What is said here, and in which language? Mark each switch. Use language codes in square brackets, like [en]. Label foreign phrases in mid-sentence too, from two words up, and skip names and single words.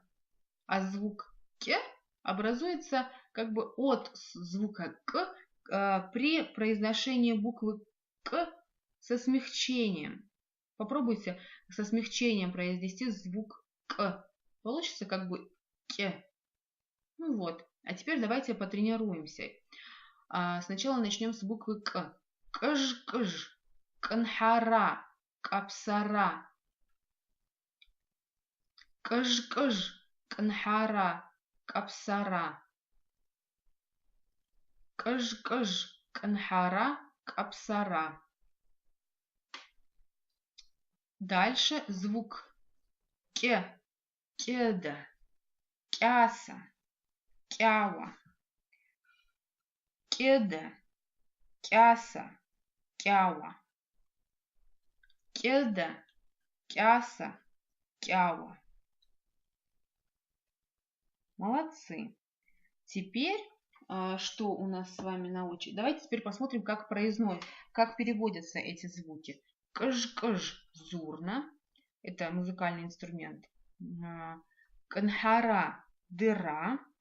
[ru] А звук к образуется как бы от звука к при произношении буквы к со смягчением. Попробуйте со смягчением произнести звук к. Получится как бы к. Ну вот. А теперь давайте потренируемся. Сначала начнем с буквы к. [ab] Кж. Канхара. Капсара. Кж. Канхара. Капсара. Кж. Канхара. Капсара. [ru] Дальше звук к. [ab] Кеда. Кяса. Кява. Кеда. Кяса. Кява. Кеда. Кяса. Кява. [ru] Молодцы. Теперь что у нас с вами на очереди? Давайте теперь посмотрим, как переводятся эти звуки. [ab] Кж. Зурна. [ru] Это музыкальный инструмент. Канхара. Дыра.